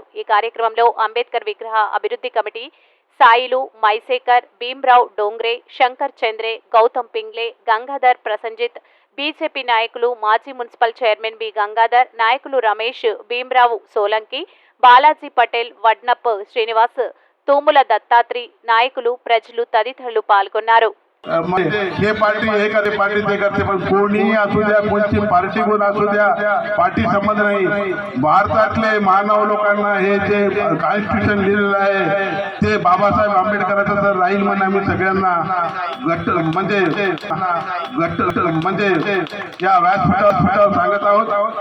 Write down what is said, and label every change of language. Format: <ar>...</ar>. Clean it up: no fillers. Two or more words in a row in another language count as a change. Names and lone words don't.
<te>ఈ కార్యక్రమంలో అంబేద్కర్ విగ్రహ అభివృద్ధి కమిటీ సాయిలు, మైసేకర్, భీమ్రావ్ డోంగ్రే, శంకర్ చంద్రే, గౌతమ్ పింగ్లే, గంగాధర్ ప్రసంజిత్, బీజేపీ నాయకులు, మాజీ మున్సిపల్ చైర్మన్ బి గంగాధర్, నాయకులు రమేష్, భీమ్రావ్ సోలంకి, బాలాజీ పటేల్, వడ్నప్ శ్రీనివాస్, తూముల దత్తాత్రి, నాయకులు, ప్రజలు తదితరులు పాల్గొన్నారు.</te> <mr>हे पार्टी एखादी पार्टी ते करते, पण कोणीही असू द्या, कोणती पार्टी कोण असू द्या, पार्टी संबंध नाही. भारतातले मानव लोकांना हे जे कॉन्स्टिट्यूशन लिहिलेलं आहे ते बाबासाहेब आंबेडकरांचं तर राहील म्हणून आम्ही सगळ्यांना म्हणजे या व्यासपीठावर सांगत आहोत.</mr>